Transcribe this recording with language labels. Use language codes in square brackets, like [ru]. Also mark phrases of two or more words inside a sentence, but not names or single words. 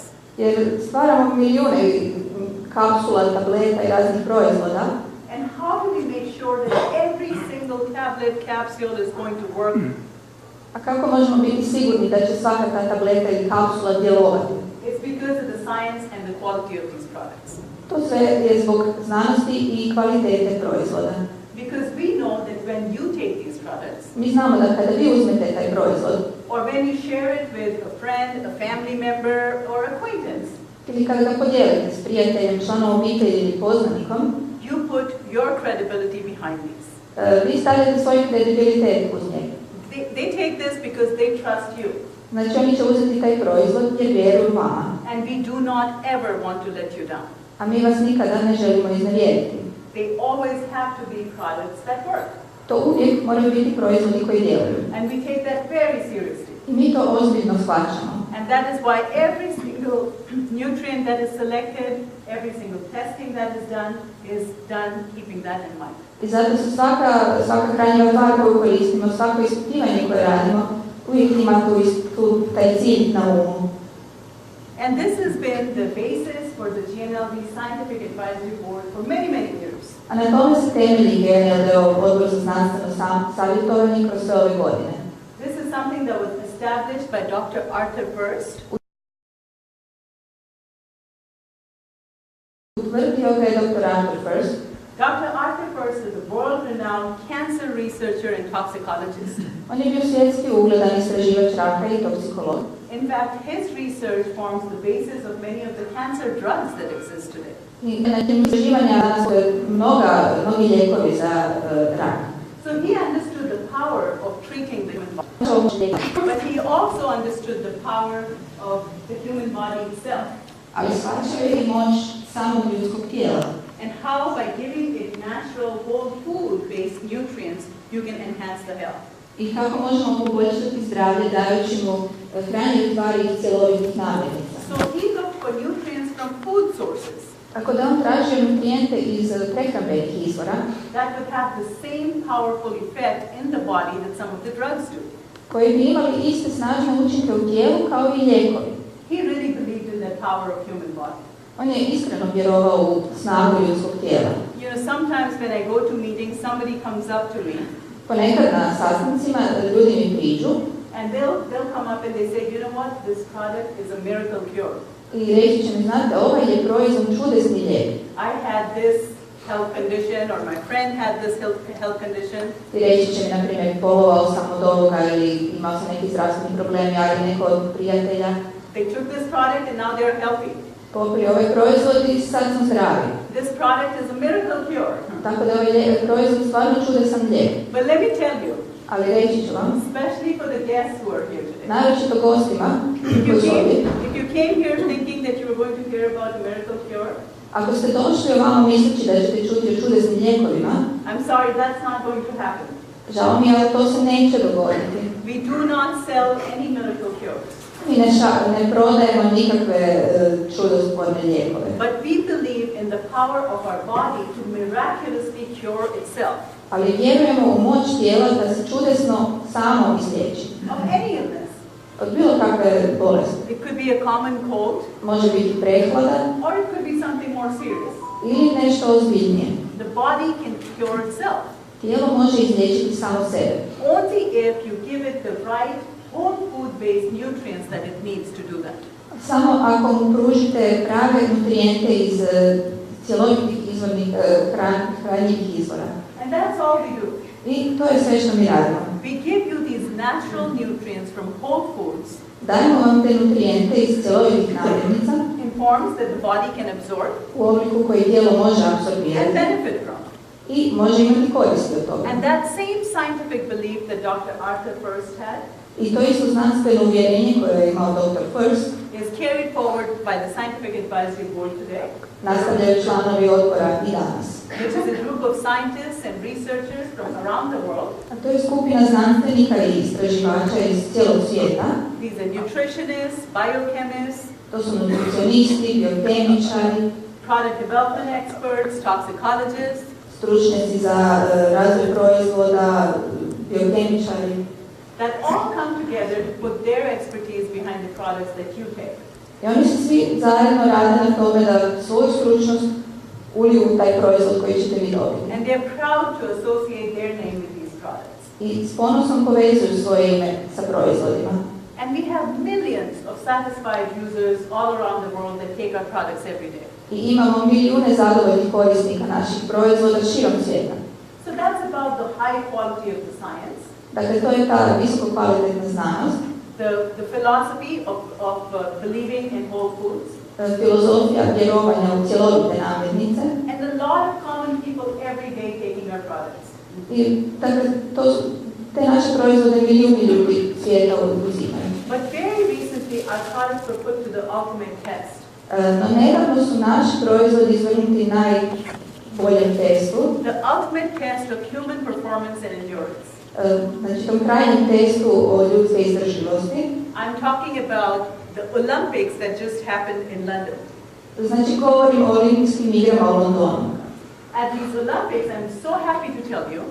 [hr] Jer stvaramo milijune kapsula, tableta i raznih proizvoda. [en] And how do we make sure that every single tablet, capsule is going to work? [hr] A kako možemo biti sigurni da će svaka ta tableta ili kapsula djelovati? [en] It's because of the science and the quality of these products. [hr] To sve je zbog znanosti i kvalitete proizvoda. [en] Because we know that when you take these products, [hr] Mi znamo da kada vi uzmete taj proizvod [en] or when you share it with a friend, a family member, or acquaintance, [hr] ili kada ga podijelite s prijateljem, članom obitelji ili poznanikom, [en] you put your credibility behind these. [hr] Vi stavljate svoj kredibilitet uz njega. [en] They take this because they trust you. [hr] Znači oni će uzeti taj proizvod jer vjeruju vama. [en] And we do not ever want to let you down. [hr] A mi vas nikada ne želimo iznevjeriti. [en] they always have to be products that work. [hr] To uvijek moraju biti proizvodi koji djeluju. [en] And we take that very seriously. [hr] I mi to ozbiljno shvaćamo. [en] And that is why every single nutrient that is selected, every single testing that is done keeping that in mind. [hr] I zato se svaka hranjiva tvar koju koristimo, svako ispitivanje koje radimo, uvijek ima taj cilj na umu. [en] And this has been the basis for the GNLD Scientific Advisory Board for many, many years. [hr] A na tome se temelji GNLD Odbor za znanstveno savjetovanje kroz sve ove godine. [en] This is something that was established by Dr. Arthur First. [hr] Utvrdio ga je Dr. Arthur First. [en] Dr. Arthur First is a world-renowned cancer researcher and toxicologist. [hr] On je bio svjetski ugledan istraživač raka i toksikolog. [en] In fact, his research forms the basis of many of the cancer drugs that exist today. [hr] I na tim istraživanja danas mnogi lijekovi za rak. [en] So he understood the power of treating the human body. But he also understood the power of the human body itself. [hr] Ali shvaćao je i moć samog ljudskog tijela. [en] And how by giving it natural whole food-based nutrients, you can enhance the health. [hr] I kako možemo poboljšati zdravlje dajući mu hranjive tvari iz cjelovitih namirnica. [en] So he looked for nutrients from food sources. [hr] Tako da on tražio nutrijente iz prehrambenih izvora [en] That would have the same powerful effect in the body that some of the drugs do. [hr] koji bi imali iste snažne učinke u tijelu kao i lijekovi. [en] He really believed in the power of human body. [hr] On je iskreno vjerovao u snagu ljudskog tijela. [en] You know, sometimes when I go to meetings, somebody comes up to me [hr] Ponekad na sastancima ljudi mi priđu [en] and they'll come up and they say, you know what, this product is a miracle cure. [hr] i reći će mi, znate, ovaj je proizvod čudesni lijek. [en] I had this health condition, or my friend had this health condition. [hr] I reći će mi, na primjer, bolovao sam od ovoga ili imao sam neki zdravstveni problem, ali neko od prijatelja. [en] They took this product and now they're healthy. [hr] Popio ovaj proizvod i sad sam zdravi. [en] This product is a miracle cure. [hr] Tako da ovaj proizvod stvarno čudesan lijek. [en] But let me tell you, [hr] Ali reći ću vam, [en] especially for the guests who are here today, [hr] naročito gostima [en] if [hr] koji su ovdje, [en] you came here thinking that you were going to hear about a miracle cure, [hr] ako ste došli ovamo misleći da ćete čuti o čudesnim lijekovima, [en] I'm sorry, that's not going to happen. [hr] žao mi je, ali to se neće dogoditi. [en] We do not sell any miracle cures. [hr] Mi ne prodajemo nikakve čudotvorne lijekove. [en] But we believe in the power of our body to miraculously cure itself. [hr] Ali vjerujemo u moć tijela da se čudesno samo izliječi. [en] Of any illness. [hr] Od bilo kakve bolesti. [en] It could be a common cold, [hr] Može biti prehlada [en] or it could be something more serious. [hr] ili nešto ozbiljnije. [en] The body can cure itself. [hr] Tijelo može izliječiti samo sebe. [en] Only if you give it the right whole food-based nutrients that it needs to do that. [hr] Samo ako mu pružite prave nutrijente iz cjelovitih izvornih hranjivih izvora. [en] And that's all we do. [hr] I to je sve što mi radimo. [en] We give you these natural nutrients from whole foods [hr] Dajemo vam te nutrijente iz cjelovitih namirnica [en] in forms that the body can absorb [hr] u obliku koji tijelo može [en] and [hr] apsorbirati [en] benefit from. [hr] i može imati koristi od toga. [en] And that same scientific belief that Dr. Arthur First had [hr] I to isto znanstveno uvjerenje koje je imao Dr. First [en] is carried forward by the Scientific Advisory Board today, [hr] nastavljaju članovi odbora i danas. [en] which is a group of scientists and researchers from around the world. [hr] A to je skupina znanstvenika i istraživača iz cijelog svijeta. [en] These are nutritionists, biochemists, [hr] To su nutricionisti, biokemičari, [en] product development experts, toxicologists, [hr] stručnjaci za razvoj proizvoda, biokemičari, [en] that all come together to put their expertise behind the products that you take. [hr] i oni se svi zajedno rade na tome da svoju stručnost uliju u taj proizvod koji ćete vi dobiti. [en] And they're proud to associate their name with these products. [hr] I s ponosom povezuju svoje ime sa proizvodima. [en] And we have millions of satisfied users all around the world that take our products every day. [hr] I imamo milijune zadovoljnih korisnika naših proizvoda širom svijeta. [en] So that's about the high quality of the science, [hr] Dakle, to je ta visoko kvalitetna znanost, [en] the philosophy of believing in whole foods, [hr] filozofija vjerovanja u cjelovite namirnice. [en] and a lot of common people every day taking our products. [hr] I dakle, te naše proizvode milijuni ljudi svijeta uzimaju. [en] But very recently our products were put to the ultimate test. [hr] No nedavno su naši proizvodi izvrgnuti boljem testu, [en] the ultimate test of human performance and endurance. [hr] znači tom krajnjem testu o ljudske izdržljivosti. [en] I'm talking about the Olympics that just happened in London. [hr] Znači govorim o olimpijskim igrama u Londonu. [en] At these Olympics, I'm so happy to tell you